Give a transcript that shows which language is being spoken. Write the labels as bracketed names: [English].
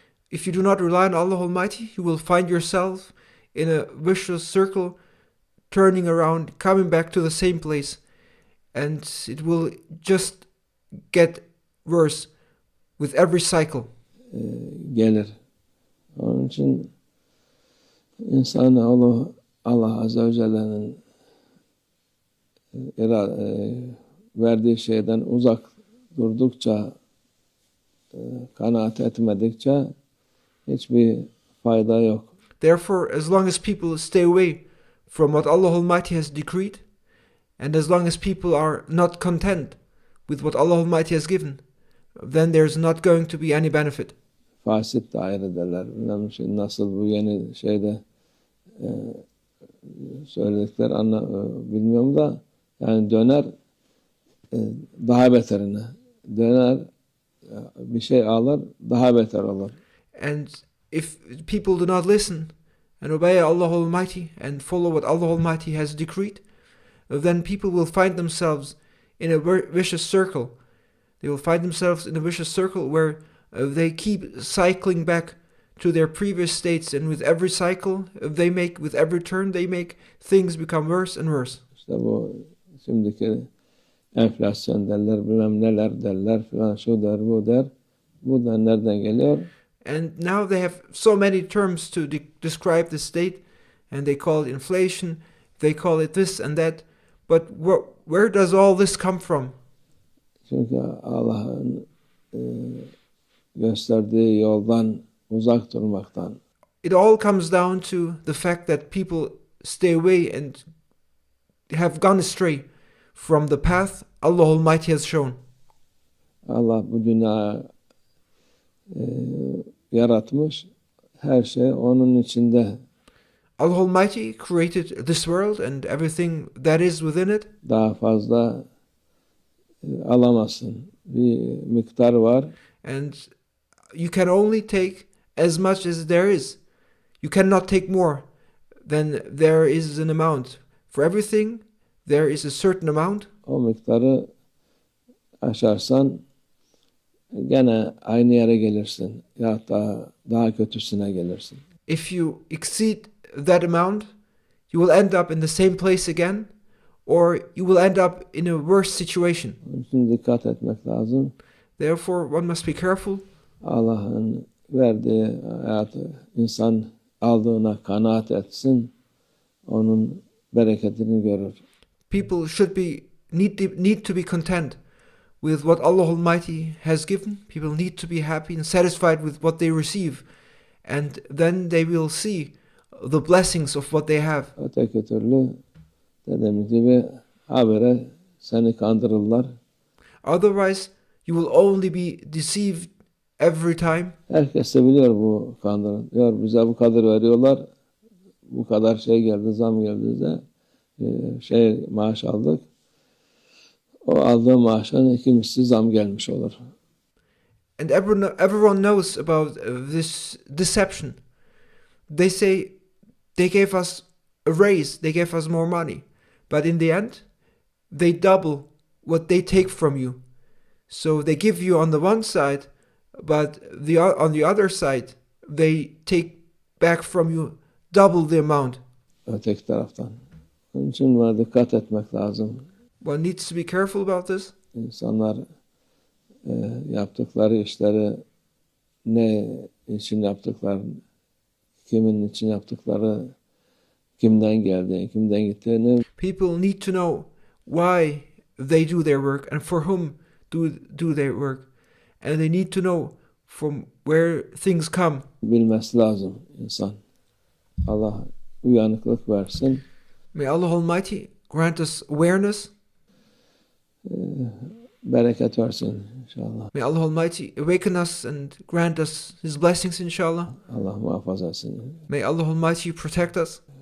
[English] If you do not rely on Allah Almighty, you will find yourself in a vicious circle, turning around, coming back to the same place, and it will just get worse with every cycle. [Turkish] Gelir. Onun için insanoğlu Allah Azze ve Celle'nin verdiği şeyden uzak durdukça, kanaat etmedikçe hiçbir fayda yok. [English] Therefore, as long as people stay away from what Allah Almighty has decreed, and as long as people are not content with what Allah Almighty has given, then there's not going to be any benefit. [Turkish] Fasit dair ederler. Nasıl bu yeni şeyde söyledikler bilmiyorum da, yani döner daha beterine. Döner bir şey alır, daha beter olur. [English] And if people do not listen and obey Allah Almighty and follow what Allah Almighty has decreed, then people will find themselves in a vicious circle. They will find themselves in a vicious circle where they keep cycling back to their previous states, and with every cycle they make, with every turn they make, things become worse and worse. [Turkish] İşte bu şimdiki enflasyon derler, bilmem neler derler filan, şu der, bu der. Bu da nereden geliyor? [English] And now they have so many terms to describe the state, and they call it inflation, they call it this and that. But where does all this come from? [Turkish] Çünkü Allah'ın gösterdiği yoldan uzak durmaktan. [English] It all comes down to the fact that people stay away and have gone astray from the path Allah Almighty has shown. [Turkish] Allah bu dünyayı yaratmış, her şey onun içinde. [English] Allah Almighty created this world and everything that is within it. [Turkish] Daha fazla alamazsın. Bir miktar var. [English] And you can only take as much as there is. You cannot take more than there is an amount. For everything, there is a certain amount. [Turkish] O miktarı aşarsan gene aynı yere gelirsin. Ya daha kötüsüne gelirsin. [English] If you exceed that amount, you will end up in the same place again, or you will end up in a worse situation. [Turkish] Onun için dikkat etmek lazım. [English] Therefore, one must be careful. [Turkish] Allah'ın verdiği hayatı insan aldığına kanaat etsin. Onun bereketini görür. [English] People should need to be content with what Allah Almighty has given. People need to be happy and satisfied with what they receive, and then they will see the blessings of what they have. [Turkish] Öteki türlü dediğim gibi habire seni kandırırlar. [English] Otherwise, you will only be deceived every time. [Turkish] Herkes de biliyor bu kandırın. Diyor bize bu kadar veriyorlar. Bu kadar şey geldi, zam geldi de maaş aldık. O aldığı maaşın iki misli zam gelmiş olur. [English] And everyone knows about this deception. They say they gave us a raise, they gave us more money. But in the end, they double what they take from you. So they give you on the one side, but on the other side, they take back from you double the amount. [Turkish] Öteki taraftan. Onun için buna dikkat etmek lazım. [English] One needs to be careful about this. [Turkish] İnsanlar yaptıkları işleri ne için yaptıkları, kimin için yaptıkları, kimden geldiğini, kimden gittiğini. [English] People need to know why they do their work and for whom do their work. And they need to know from where things come. [Turkish] Bilmesi lazım insan. Allah uyanıklık versin. [English] May Allah Almighty grant us awareness. [Turkish] Bereket versin inşallah. [English] May Allah Almighty awaken us and grant us His blessings inşallah. [Turkish] Allah muhafaza etsin. [English] May Allah Almighty protect us.